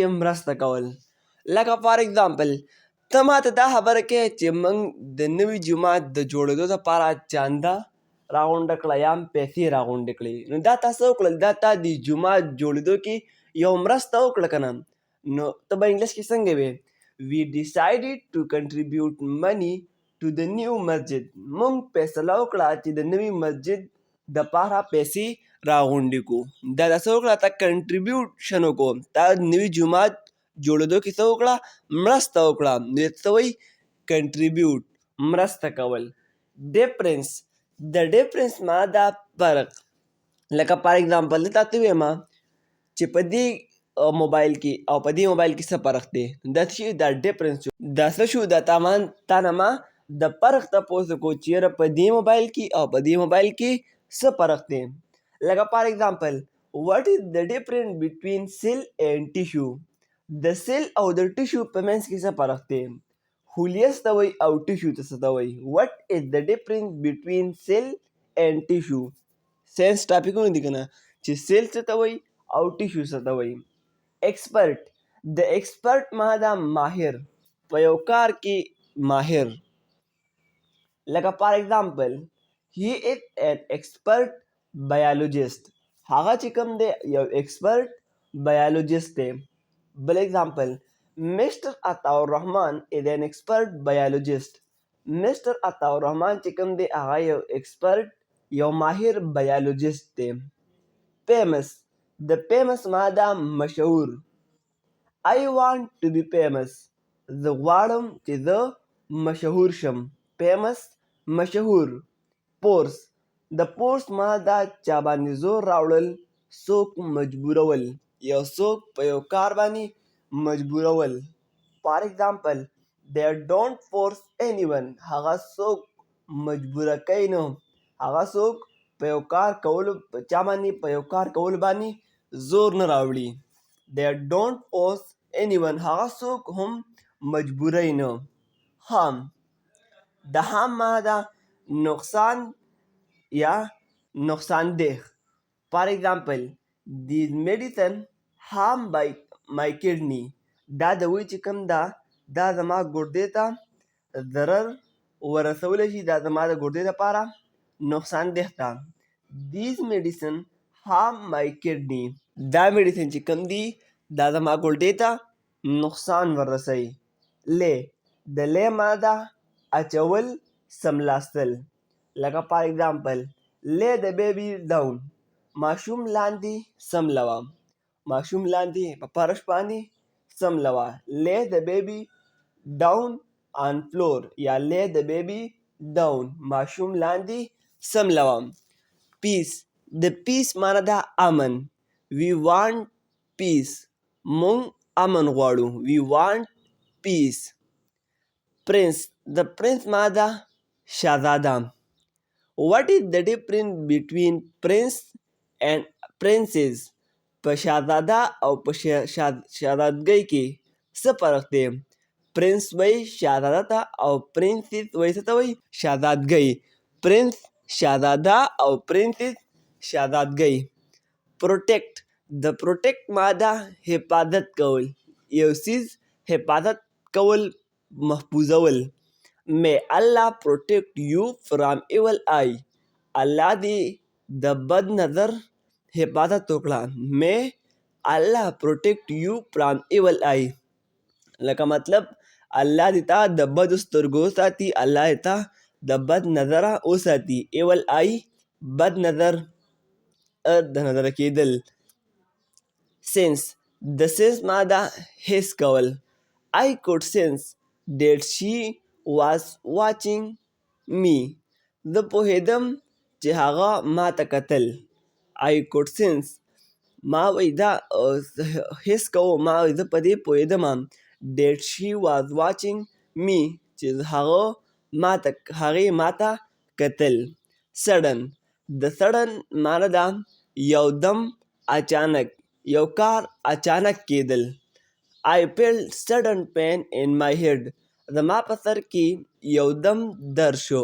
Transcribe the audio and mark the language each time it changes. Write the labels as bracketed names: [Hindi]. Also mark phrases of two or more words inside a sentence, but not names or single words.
[Pashto] مرسته کول لکه [English] for example [Pashto] ته ماته دا خبره کوې چې موږ د نوي جومات د جوړېدو دپاره چانده راغونډه کړه یا پیسې راغونډې کړې نو دا تا څه وکړل دا تا د جومات جوړېدو کې یو مرسته وکړه که نه نو ته به انګلیش کې څنګه وې [English] we decided to contribute money to the new masjid [Pashto] موږ فیصله وکړه چې د نوي مسجد دپاره پیسې راغونډې کړو دا څه وکړه تا کنټریبیوشن وکړو تا نوي جومات جوړېدو کې څه وکړه مرسته وکړه نو څه وایي کنټریبیوټ مرسته کول ډیفرنس د ډیفرنس معنی دا فرق لکه [English] for example [Pashto] زه تاته ووایم چې په دې موبایل کې او په دې موبایل کې څه فرق دی دا څه شي دا ډیفرنس شو دا څه شو دا تا نه ما د فرق تپوس وکړو چې یاره په دې موبایل کې او په دې موبایل کې څه فرق دی لکه [English] for example [Pashto] what [English] is the difference between cell and tissue [Pashto] د سیل او د ټیشو په منځ کې څه فرق دی خلیه څه ته وایي او ټیشو ته څه ته وایي [English] what is the difference between cell and tissue [Pashto] ساینس ټاپکونه دي که نه چې سیل څه ته وایي او ټیشو څه ته وایي ایکسپرټ د ایکسپرټ معنی دا ماهر په یو کار کې ماهر لکه [English] for example he is an expert biologist. [Pashto] هغه چې کوم دی یو [English] expert biologist [Pashto] دی. [English] بل example, Mr. Ataur Rahman is an expert biologist. [Pashto] Mr. Ataur Rahman چې کوم دی هغه یو expert یو ماهر biologist دی. famous, د famous ماده مشهور. [English] I want to be famous. [Pashto] زه غواړم چې زه مشهور شم. famous مشهور. force, د force ماده چا باندې زور راوړل، څوک مجبورول، یو څوک په یو کار باندې مجبورول. [English] for example, they don't force anyone. [Pashto] هغه څوک مجبوره کوي نه، هغه څوک په یو کار کولو چا باندې په یو کار کولو باندې زور نه راوړي. [English] they don't force anyone. [Pashto] هغه څوک هم مجبوروي نه. harm, د harm ماده نقصان یا نقصان ده. [English] for example, these medicine harm by my kidney. [Pashto] دا دوی چې کوم ده دا زما ګردې ته ضرر ورسولی شي، دا زما د ګردې لپاره نقصان ده ده. [English] these medicine harm my kidney. [Pashto] دا میډیسن چې کوم دي دا زما ګردې ته نقصان ورسوي. لې، د لې ماده اچول سملاستل. [English] لکه for example, lay the baby down. [Pashto] ماشوم لاندې سملوه. ماشوم لاندې په فرش باندې سملوه. [English] lay the baby down on floor یا lay the baby down. [Pashto] ماشوم لاندې سملوه. peace, د peace معنی ده امن. [English] we want peace. [Pashto] مونږ امن غواړو. [English] we want peace. prince, [Pashto] د prince معنی ده شهزاده. [English] what is the difference between prince and princess? [Pashto] په شهزاده او په شهزادګۍ کې څه فرق دی؟ پرنس وایي شهزاده ته او پرنسس وایي څه ته وایي؟ شهزادګۍ. پرنس شهزاده او پرنسس شهزادګۍ. پروټیکټ، د پروټیکټ ماده حفاظت کول، یو څیز حفاظت کول، محفوظول. [English] may Allah protect you from evil eye. [Pashto] الله دې د بد نظر حفاظت وکړه. [English] may Allah protect you from evil eye. [Pashto] لکه مطلب الله دې تا د بدو سترګو وساتي، الله دې تا د بد نظره وساتي. [English] evil eye [Pashto] بد نظر، د نظره کېدل. sense، د sense ماده حس کول. [English] I could sense that she was watching me. [Pashto] زه پوهېدم چې هغه ما ته کتل. [English] I could sense، [Pashto] ما وایي دا حس کوو، ما وایي زه په دې پوهېدم [English] that she was watching me [Pashto] چې هغې ما ته کتل. sudden، د sudden معنی ده یو دم اچانک، یو کار اچانک کېدل. [English] I felt sudden pain in my head. [Pashto] زما په سر کې یو دم درد شو.